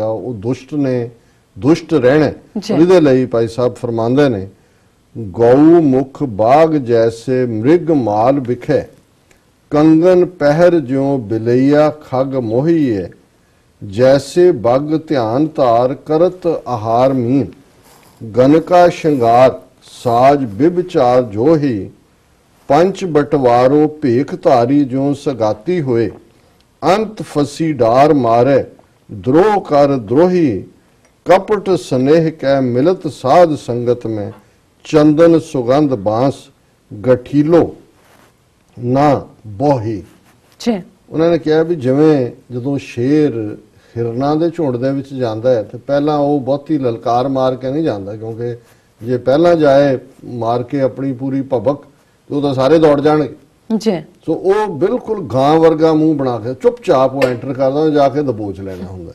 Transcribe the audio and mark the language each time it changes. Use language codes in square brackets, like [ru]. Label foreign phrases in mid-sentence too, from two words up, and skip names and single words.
[pa] ਉਹ ਦੁਸ਼ਟ ਨੇ, ਦੁਸ਼ਟ ਰਹਿਣਾ। ਇਹਦੇ ਲਈ ਭਾਈ ਸਾਹਿਬ ਫਰਮਾਉਂਦੇ ਨੇ, [bra] ਗਊ ਮੁਖ ਬਾਗ ਜੈਸੇ ਮ੍ਰਿਗ ਮਾਲ ਵਿਖੇ, ਕੰਗਨ ਪਹਿਰ ਜਿਉ ਬਿਲਈਆ ਖਗ ਮੋਹੀਏ, ਜੈਸੇ ਬਗ ਧਿਆਨ ਧਾਰ ਕਰਤ ਆਹਾਰ ਮੀਨ, ਗਨਕਾ ਸ਼ਿੰਗਾਰ ਸਾਜ ਬਿਬਚਾਰ ਜੋਹੀ, ਪੰਚ ਬਟਵਾਰੋ ਭੇਖ ਧਾਰੀ ਜੋ ਸਗਾਤੀ ਹੋਏ, ਅੰਤ ਫਸੀ ਡਾਰ ਮਾਰੇ द्रोह कर द्रोही, कपट स्नेह कै मिलत साध संगत में, चंदन सुगंध बांस गठीलो ना बोही। [pa] ਉਹਨਾਂ ਨੇ ਕਿਹਾ ਵੀ ਜਿਵੇਂ ਜਦੋਂ ਸ਼ੇਰ ਹਿਰਨਾਂ ਦੇ ਝੁੰਡ ਦੇ ਵਿੱਚ ਜਾਂਦਾ ਹੈ ਤੇ ਪਹਿਲਾਂ ਉਹ ਬਹੁਤੀ ਲਲਕਾਰ ਮਾਰ ਕੇ ਨਹੀਂ ਜਾਂਦਾ, ਕਿਉਂਕਿ ਜੇ ਪਹਿਲਾਂ ਜਾਏ ਮਾਰ ਕੇ ਆਪਣੀ ਪੂਰੀ ਭਬਕ ਤੇ ਉਹ ਤਾਂ ਸਾਰੇ ਦੌੜ ਜਾਣਗੇ ਜੀ। ਸੋ ਉਹ ਬਿਲਕੁਲ ਗਾਂ ਵਰਗਾ ਮੂੰਹ ਬਣਾ ਕੇ ਚੁੱਪਚਾਪ ਉਹ ਐਂਟਰ ਕਰਦਾ, ਜਾ ਕੇ ਦਬੋਚ ਲੈਣਾ ਹੁੰਦਾ।